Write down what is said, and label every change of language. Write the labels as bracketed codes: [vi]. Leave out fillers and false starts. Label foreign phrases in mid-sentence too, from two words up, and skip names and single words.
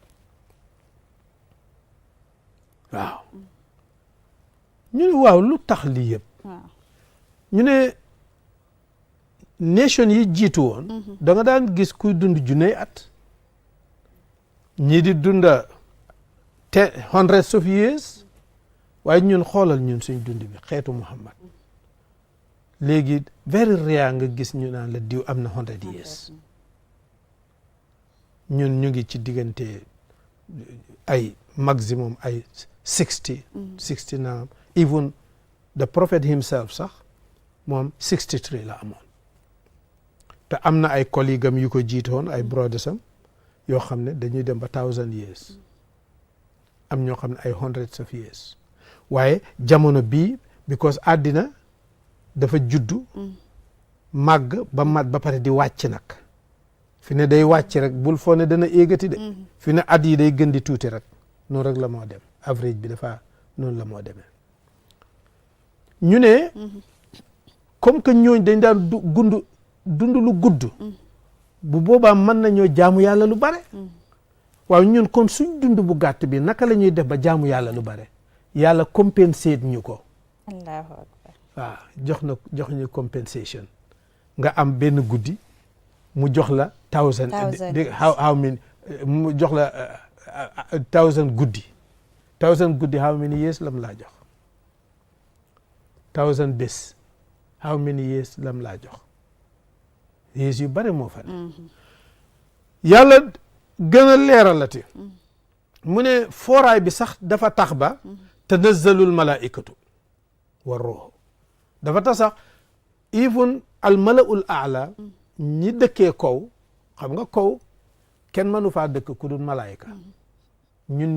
[wo] waaw ñu ne waaw lu tax lii yëpp ñu ne nation yi jiitu woon da nga daan gis kuy dund junney at ñii di dunda [en] hundreds of years [wo] waaye ñun xoolal ñun suñ dund bi xeetu Muhammad léegi [en] very rare [wo] nga gis ñu naan la diw am na 100 years ñun ñu ngi ci diggante ay maximum ay 60 naam [en] even the prophet himself [wo] sax moom 63 la amoon te am na ay collègue am yu ko jiitoon ay brothers am yoo xam ne dañuy dem ba 1000 years am ñoo xam ne ay [en] hundreds of years [wo] waaye jamono bii because àddina dafa juddu màgg ba mat ba pare di wàcc nag fi ne day wàcc rek bul foo ne dana éegati de fi ne at yi day gën di tuuti rek noonu rek la moo dem average bi dafa noonu la moo demee ñu ne [fr] comme que [wo] ñooñ dañ daan dund lu gudd bu boobaa mën nañoo jaamu yàlla lu bare waaw ñun kon suñ dund bu gàtt bi naka la ñuy def ba jaamu yàlla lu bare yàlla compensate ñu ko [ar] Allahu akbar [wo] waaw jox ñu compensation nga am benn guddi mu jox la 1000 [en] how many [wo] mu jox la 1000 guddi 1000 guddi [en] how many years [wo] lam laa jox 1000 bés [en] how many years [wo] lam laa jox years yu bare moo fa ne yàlla gën a leeralati mu ne fooraay bi sax dafa tax ba [ar] تنزل الملائكة والروح [wo] dafa tax sax even [ar] الملأ الأعلى [wo] ñi dëkkee kaw xam nga kaw kenn mënu faa dëkk ku dul malaayika ñun